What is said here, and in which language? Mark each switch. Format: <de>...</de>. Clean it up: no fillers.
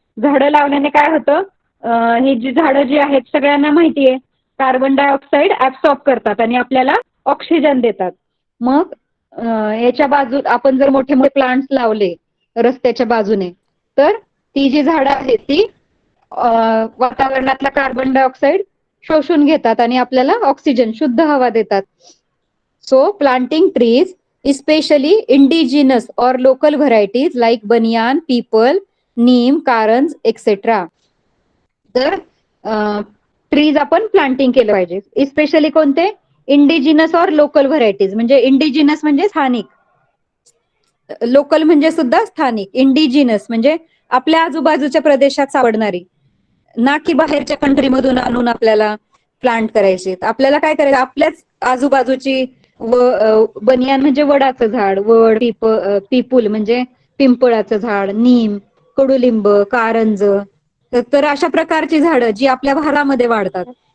<mr>झाडं लावल्याने काय होतं, ही जी झाडं जी आहेत सगळ्यांना माहितीये, कार्बन डायऑक्साईड ऍब्सॉर्ब करतात आणि आपल्याला ऑक्सिजन देतात. मग याच्या बाजूत आपण जर मोठे मोठे प्लांट्स लावले रस्त्याच्या बाजूने, तर ती जी झाडं आहेत ती वातावरणातला कार्बन डायऑक्साईड शोषून घेतात आणि आपल्याला ऑक्सिजन, शुद्ध हवा देतात. So</mr> <en>Planting trees, especially indigenous or local varieties like banyan, people, neem, karanj etc.</en> <mr>तर ट्रीज आपण प्लांटिंग केलं पाहिजे.</mr> <en>especially</en> <mr>कोणते,</mr> <en>indigenous</en> <hi>और</hi> <en>Local varieties.</en> <mr>म्हणजे इंडिजिनस म्हणजे स्थानिक, लोकल म्हणजे सुद्धा स्थानिक. इंडिजिनस म्हणजे आपल्या आजूबाजूच्या प्रदेशात सापडणारी, ना की बाहेरच्या कंट्रीमधून आणून आपल्याला प्लांट करायचे. आपल्याला काय करायचं, आपल्याच आजूबाजूची बनियान म्हणजे वडाचं झाड, वड, पिपूल म्हणजे पिंपळाचं झाड, नीम, कडुलिंब, कारंज, तर अशा प्रकारची झाडं जी आपल्या भागामध्ये वाढतात.</mr>